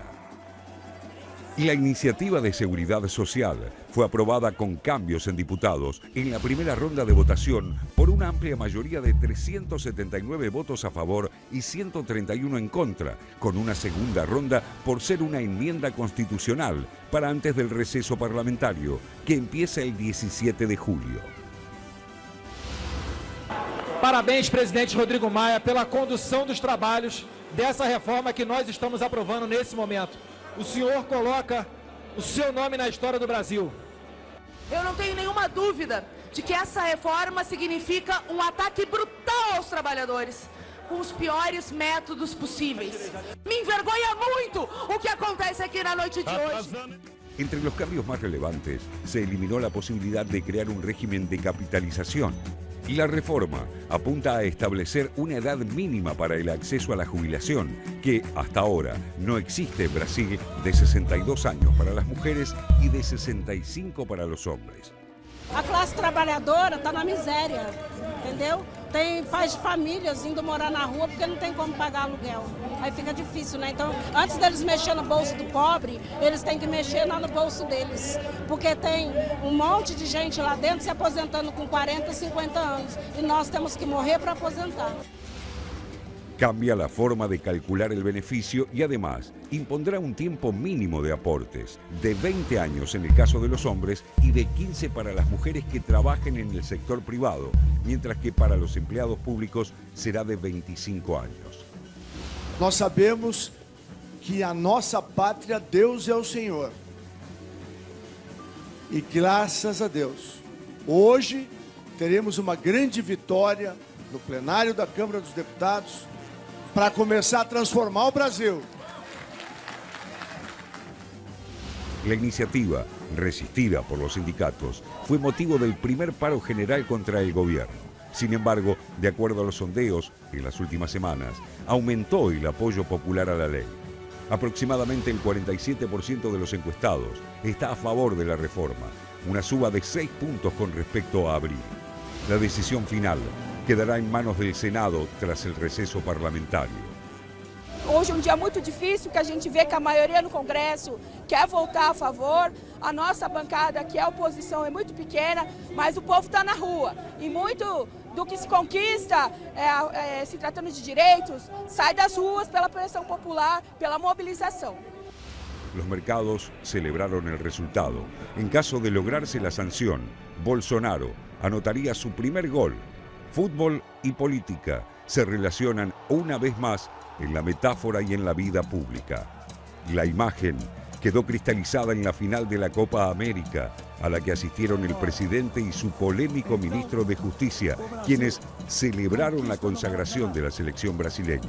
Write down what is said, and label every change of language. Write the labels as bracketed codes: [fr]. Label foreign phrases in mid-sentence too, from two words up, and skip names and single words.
[es] Y la iniciativa de seguridad social fue aprobada con cambios en diputados en la primera ronda de votación por una amplia mayoría de 379 votos a favor y 131 en contra, con una segunda ronda por ser una enmienda constitucional para antes del receso parlamentario, que empieza el 17 de julio. [pt] Parabéns, presidente Rodrigo Maia, pela condução dos trabalhos dessa reforma que nós estamos aprovando nesse momento. O senhor coloca o seu nome na história do Brasil. Eu não tenho nenhuma dúvida de que essa reforma significa um ataque brutal aos trabalhadores, com os piores métodos possíveis. Me envergonha muito o que acontece aqui na noite de hoje. [es] Entre los cambios más relevantes, se eliminó la posibilidad de crear un régimen de capitalización. Y la reforma apunta a establecer una edad mínima para el acceso a la jubilación, que hasta ahora no existe en Brasil, de 62 años para las mujeres y de 65 para los hombres. [pt] A classe trabalhadora está na miséria, entendeu? Tem pais de famílias indo morar na rua porque não tem como pagar aluguel. Aí fica difícil, né? Então, antes deles mexer no bolso do pobre, eles têm que mexer lá no bolso deles. Porque tem um monte de gente lá dentro se aposentando com 40, 50 anos. E nós temos que morrer para aposentar. [es] Cambia la forma de calcular el beneficio y además impondrá un tiempo mínimo de aportes, de 20 años en el caso de los hombres y de 15 para las mujeres que trabajen en el sector privado, mientras que para los empleados públicos será de 25 años. [pt] Nós sabemos que a nossa pátria, Deus é o Senhor. E graças a Deus, hoje teremos uma grande vitória no plenário da Câmara dos Deputados para começar a transformar o Brasil. [es] La iniciativa, resistida por los sindicatos, fue motivo del primer paro general contra el gobierno. Sin embargo, de acuerdo a los sondeos, en las últimas semanas, aumentó el apoyo popular a la ley. Aproximadamente el 47% de los encuestados está a favor de la reforma, una suba de 6 puntos con respecto a abril. La decisión final quedará en manos del Senado tras el receso parlamentario. [pt] Hoje é um dia muito difícil, que a gente vê que a maioria no Congresso quer votar a favor. A nossa bancada, que é a oposição, é muito pequena, mas o povo está na rua. E muito do que se conquista, se tratando de direitos, sai das ruas pela pressão popular, pela mobilização. [es] Los mercados celebraron el resultado. En caso de lograrse la sanción, Bolsonaro anotaría su primer gol. Fútbol y política se relacionan una vez más en la metáfora y en la vida pública. La imagen quedó cristalizada en la final de la Copa América, a la que asistieron el presidente y su polémico ministro de Justicia, quienes celebraron la consagración de la selección brasileña.